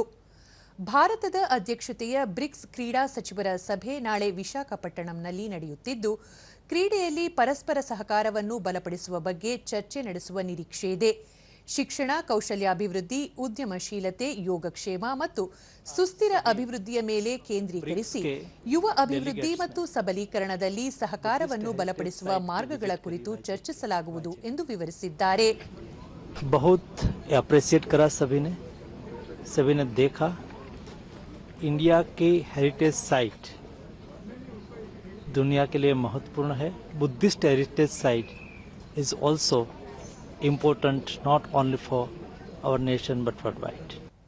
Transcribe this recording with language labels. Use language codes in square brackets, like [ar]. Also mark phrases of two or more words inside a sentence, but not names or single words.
[kn] ಭಾರತದ ಅಧ್ಯಕ್ಷತೆಯ ಬ್ರಿಕ್ಸ್ ಕ್ರೀಡಾ ಸಚಿವರ ಸಭೆ ನಾಳೆ ವಿಶಾಖಪಟ್ಟಣಂನಲ್ಲಿ ನಡೆಯುತ್ತಿದ್ದು, ಕ್ರೀಡೆಯಲ್ಲಿ ಪರಸ್ಪರ ಸಹಕಾರವನ್ನು ಬಲಪಡಿಸುವ ಬಗ್ಗೆ ಚರ್ಚೆ ನಡೆಸುವ ನಿರೀಕ್ಷೆಯಿದೆ. ಶಿಕ್ಷಣ, ಕೌಶಲ್ಯಾಭಿವೃದ್ಧಿ, ಉದ್ಯಮಶೀಲತೆ, ಯೋಗಕ್ಷೇಮ ಮತ್ತು ಸುಸ್ಥಿರ ಅಭಿವೃದ್ಧಿಯ ಮೇಲೆ ಕೇಂದ್ರೀಕರಿಸಿ ಯುವ ಅಭಿವೃದ್ಧಿ ಮತ್ತು ಸಬಲೀಕರಣದಲ್ಲಿ ಸಹಕಾರವನ್ನು ಬಲಪಡಿಸುವ ಮಾರ್ಗಗಳ ಕುರಿತು ಚರ್ಚಿಸಲಾಗುವುದು ಎಂದು ವಿವರಿಸಿದ್ದಾರೆ. [hi] बहुत अप्रिशिएट करा सभी ने देखा इंडिया के [en] heritage site [hi] दुनिया के लिए महत्वपूर्ण है. [en] Buddhist heritage site is also important not only for our nation but worldwide.